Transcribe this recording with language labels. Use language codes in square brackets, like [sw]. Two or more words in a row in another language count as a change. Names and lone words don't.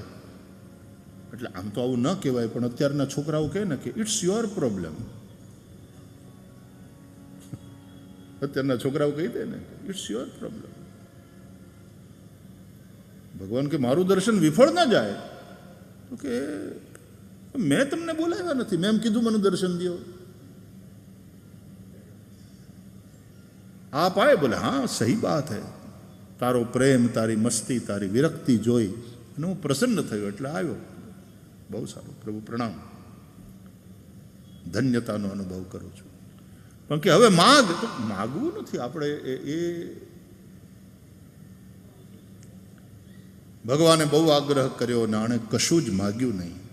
[gu] એટલે આમ તો આવું ન કહેવાય, પણ અત્યારના છોકરાઓ કહે ને કે [en] it's your problem. [gu] અત્યારના છોકરાઓ કહી દે ને [en] it's your problem. [gu] ભગવાન કે મારું દર્શન વિફળ ન જાય તો કે મેં તમને બોલાવ્યા નથી, મેં એમ કીધું મને દર્શન દો। [hi] आप आए? बोले हाँ सही बात है, [gu] તારો પ્રેમ તારી મસ્તી તારી વિરક્તિ જોઈ અને હું પ્રસન્ન થયો એટલે આવ્યો। બહુ સારું પ્રભુ પ્રણામ, ધન્યતાનો અનુભવ કરું છું। પણ કે હવે માગ, તો માગવું નથી આપણે। એ ભગવાને બહુ આગ્રહ કર્યો અને આણે કશું જ માગ્યું નહીં।